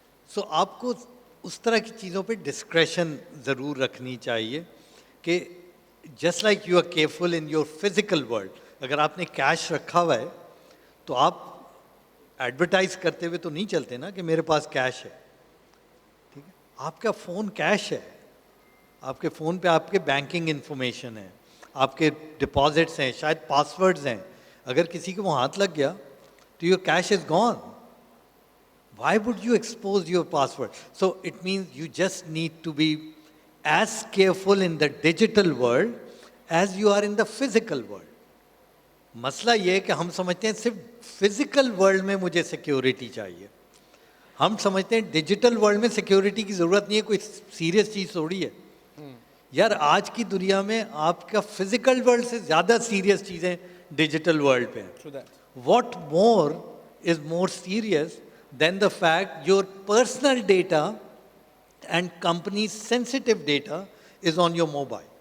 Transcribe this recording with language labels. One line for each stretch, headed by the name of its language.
Urdu: سو آپ کو اس طرح کی چیزوں پہ ڈسکریشن ضرور رکھنی چاہیے کہ
English: just like you are careful in your physical world,
Urdu: اگر آپ نے کیش رکھا ہوا ہے تو آپ ایڈورٹائز کرتے ہوئے تو نہیں چلتے نا کہ میرے پاس کیش ہے, ٹھیک ہے, آپ کا فون کیش ہے, آپ کے فون پہ آپ کے بینکنگ انفارمیشن ہے, آپ کے ڈپازٹس ہیں, شاید پاسورڈز ہیں, اگر کسی کو وہ ہاتھ لگ گیا تو
English: Your cash is gone. Why would you expose your password? So it means you just need to be as careful in the digital world as you are in the physical world.
Urdu: مسئلہ یہ ہے کہ ہم سمجھتے ہیں صرف physical world میں مجھے سیکیورٹی چاہیے, ہم سمجھتے ہیں ڈیجیٹل ورلڈ میں سیکیورٹی کی ضرورت نہیں ہے, کوئی سیریس چیز تھوڑی ہے. یار آج کی دنیا میں آپ کا فزیکل ورلڈ سے زیادہ سیریس چیزیں ڈیجیٹل ورلڈ پہ ہیں.
English: What more is more serious than the fact your personal data and company's sensitive data is on your mobile.